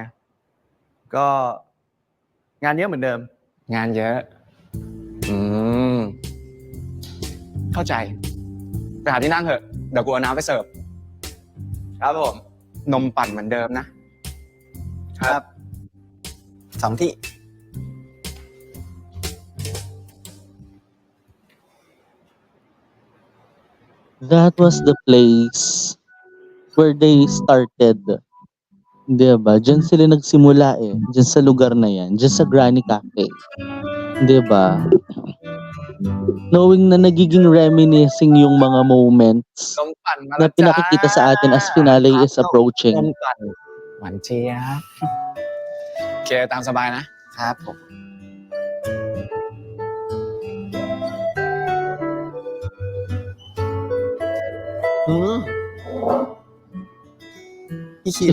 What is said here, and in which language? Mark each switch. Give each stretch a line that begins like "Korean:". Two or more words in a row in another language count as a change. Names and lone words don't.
Thai: ก็งานเยอะเหมือนเดิม งานเยอะ เข้าใจ ไปหาที่นั่งเถอะ เดี๋ยวกูเอาน้ำไปเสิร์ฟ ครับผม นมปั่นเหมือนเดิมนะ ครับ 2 ที่
English: That was the place where they started.
Filipino: 'Di ba? Diyan sila nagsimula eh. Diyan sa lugar na yan. Diyan sa Granny Cafe. 'Di ba? Knowing na nagiging reminiscing yung mga moments
Thai: นมปั่นมา
Filipino: na
Thai: แล้วจ้า
Filipino: pinakikita sa atin
English: as finale is
Thai: น
English: approaching.
Thai: มปั่นหวานเจี๊ยบโอเคตามสบายนะ ครับผม พี่คิ